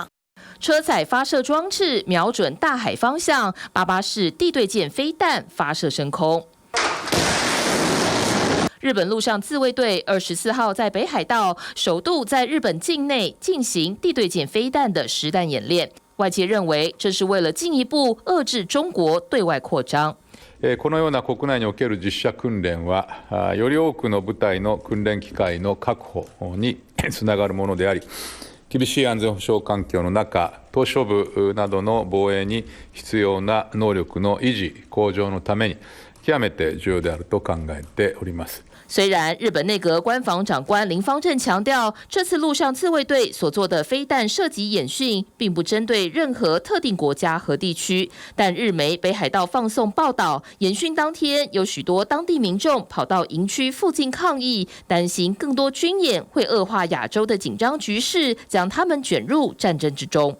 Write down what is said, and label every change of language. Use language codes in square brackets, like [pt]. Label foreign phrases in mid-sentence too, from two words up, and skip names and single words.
[zh] 车载发射装置瞄准大海方向，88式地对舰飞弹发射升空。日本陆上自卫队24号在北海道首度在日本境内进行地对舰飞弹的实弹演练，外界认为这是为了进一步遏制中国对外扩张。 [ja] このような国内における実射訓練は、より多くの部隊の訓練機会の確保につながるものであり、厳しい安全保障環境の中、島しょ部などの防衛に必要な能力の維持向上のために極めて重要であると考えております。 [zh] 虽然日本内阁官房长官林芳正强调，这次陆上自卫队所做的飞弹射击演训，并不针对任何特定国家和地区，但日媒北海道放送报道，演训当天有许多当地民众跑到营区附近抗议，担心更多军演会恶化亚洲的紧张局势，将他们卷入战争之中。